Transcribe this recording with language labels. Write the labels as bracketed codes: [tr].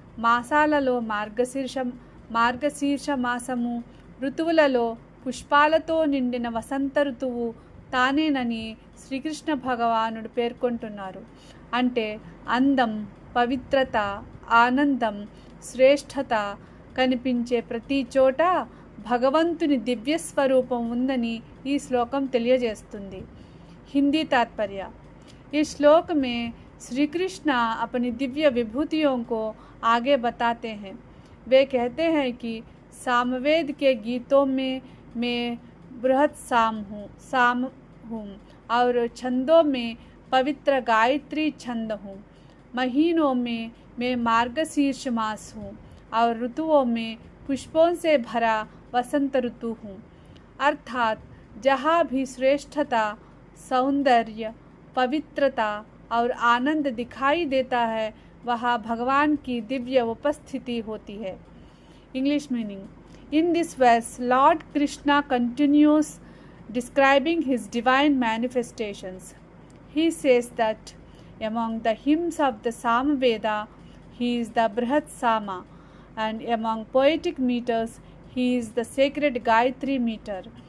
[te] మాసాలలో మార్గశీర్ష మాసము, ఋతువులలో పుష్పాలతో నిండిన వసంత ఋతువు తానేనని శ్రీకృష్ణ భగవానుడు పేర్కొంటున్నారు. అంటే అందం, పవిత్రత, ఆనందం, శ్రేష్టత కనిపించే ప్రతి చోట భగవంతుని దివ్య స్వరూపం ఉందని ఈ శ్లోకం తెలియజేస్తుంది. హిందీ तात्पर्य. [hi] इस श्लोक में श्री कृष्ण अपनी दिव्य विभूतियों को आगे बताते हैं. वे कहते हैं कि सामवेद के गीतों में मैं बृहत साम हूँ और छंदों में पवित्र गायत्री छंद हूँ. महीनों में मैं मार्गशीर्ष मास हूँ और ऋतुओं में पुष्पों से भरा वसंत ऋतु हूँ. अर्थात जहाँ भी श्रेष्ठता, सौंदर्य, पवित्रता और आनंद दिखाई देता है, वहाँ भगवान की दिव्य उपस्थिति होती है. [en] English meaning. In this verse, Lord Krishna continues describing his divine manifestations. He says that among the hymns of the Samaveda, he is the Brihat Sama, and among poetic meters, he is the sacred Gayatri meter.